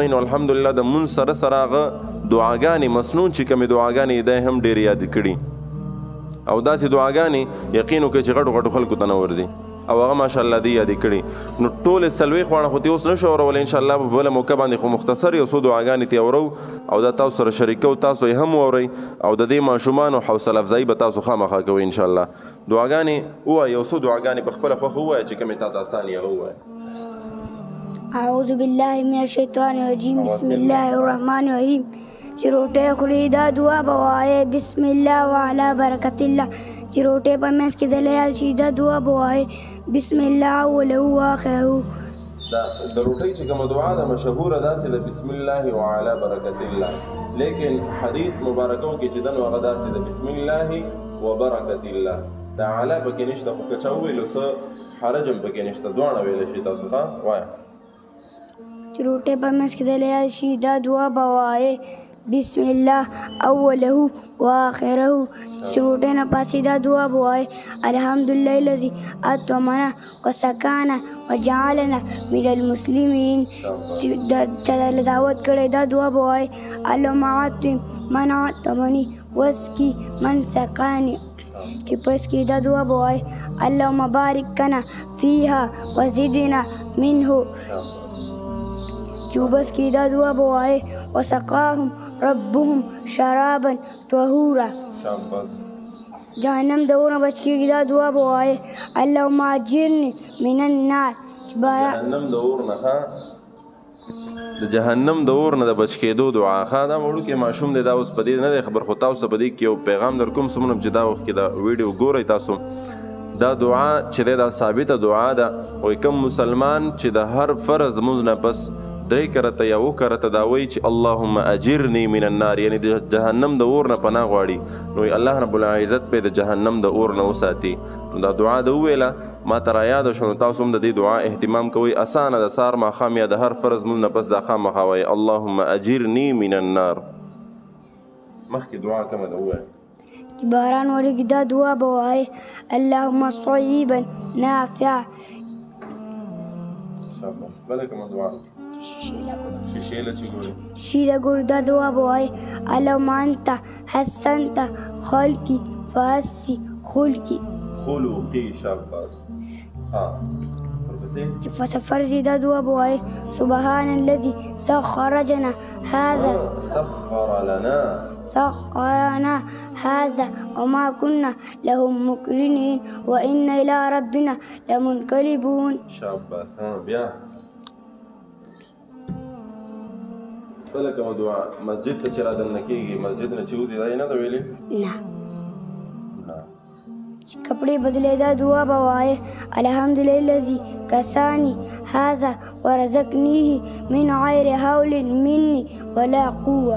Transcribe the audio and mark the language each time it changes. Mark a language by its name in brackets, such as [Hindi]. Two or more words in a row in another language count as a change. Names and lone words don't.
[Pashto] نو الحمدلله د مونځ سره هغه دعاګانې مسنون چې کومې دعاګانې دی هم ډېرې یادې کړي او داسې دعاګانې یقین وکړئ چې غټو خلکو ته نه ورځي او هغه ماشاءالله دی یادې کړي نو ټولې 40 واړه خو دې اوس نشو اورولی انشاءالله په بله موقع باندې خو مختصر یو څو دعاګانې ترې اورو او دا تاسو سره شریکو تاسو یې هم واورئ او د دې ماشومانو حوصله افزایي به تاسو خامخا کوئ انشاءالله. دعاګانې ووایه یو څو دعاګانې په خپله خوښه ووایه چې کومې تا ته اسان یې هغه ووایه. [Arabic] اعوذ بالله من الشیطان الرجیم بسم الله الرحمن الرحیم. [Pashto] چې روټۍ خوري دا دعا به وایې [Arabic] بسم الله وعلى برکت الله. [Pashto] چې روټۍ په منځ کې دلیال شي دا دعا به وایې [Arabic] بسم الله اوله واخره. [Pashto] دا د روټۍ چې کومه دعا ده مشهوره داسې ده [Arabic] بسم الله وعلى برکت الله [Pashto] لیکن حدیث مبارکو کې چې ده نو هغه داسې ده [Arabic] بسم الله وبرکت الله [Pashto] دا علا پکې نشته خو که چا وویلو څه حرج هم پکې نشته دواړه ویلی شي تاسو ښه وایه. چې روټۍ په منځ کې دلیال شي دا دعا به وایې [Arabic] بسم الله اوله واخره. [Pashto] چې روټۍ نه پاسې دا دعا به وایې [Arabic] الحمدلله الذي اطعمنا وسقانا وجعلنا من المسلمین. [Pashto] چې چا دعوت کړی دا دعا به وایې [Arabic] اللهم اطعم من اطعمني واسقي من سقاني. [Pashto] چې پس کې دا دعا به وایې [Arabic] اللهم بارک لنا فیها وزدنا منه. [Pashto] چې بس کې دا دعا به وایې [Arabic] وسقاهم ربهم شرابا طهورا. [Pashto] جهنم د اور نه بچ کېږي دا دعا به وایې [Arabic] اللهم اجرني من النار. [Pashto] جهنم د اور نه د جهنم د اور نه د بچ کېدو دعا ښه دا وړوکی ماشوم دی دا اوس په دې نه دی خبر خو تاسو په دې کې یو پیغام در کوم څومره چې دا وخت کې دا ویډیو ګورئ تاسو دا دعا چې دی دا ثابته دعا ده وایي کوم مسلمان چې د هر فرض لمونځ نه پس 3 کرته یا 2 کرته دا وایي چې [Arabic] اللهم اجرني من النار [Pashto] یعنی د جهنم د اور نه پناه غواړي نو الله رب العزت به د جهنم د اور نه وساتي. نو دا دعا د وویله ما ته رایاده شو نو تاسو هم د دې دعا اهتمام کوئ اسانه د سهار ماښام یا د هر فرض لمونځ نه پس دا خامخا وایي [Arabic] اللهم اجرني من النار. [Pashto] مخکې دعا کومه ده ووایه باران وریږي دا دعا به وایې [Arabic] اللهم صیبا نافعا. [Pashto] بله کومه دعا شیشې له چې ګورې شیله ګورې دا دعا به وایې [Arabic] اللهم انت حسنت خلقي فحسن خلقي. [Pashto] خلقي شاباس ها ورپسې چې فسفر زی دا دعا به وایې [Arabic] سبحان الذي سخر لنا هذا هذا وما كنا له مقرنين وإنا إلى ربنا لمنقلبون. [Pashto] شاباس ها بیا بله کومه دعا مسجد ته چې رادننه کېږي مسجد نه چې وځي دا یې نه ده ویلې نه [Urdu] کپڑے بدلے [Pashto] دا دعا به وایې [Arabic] الحمدلله الذي کسانی هذا ورزقنیه من غیر حول مني ولا قوه.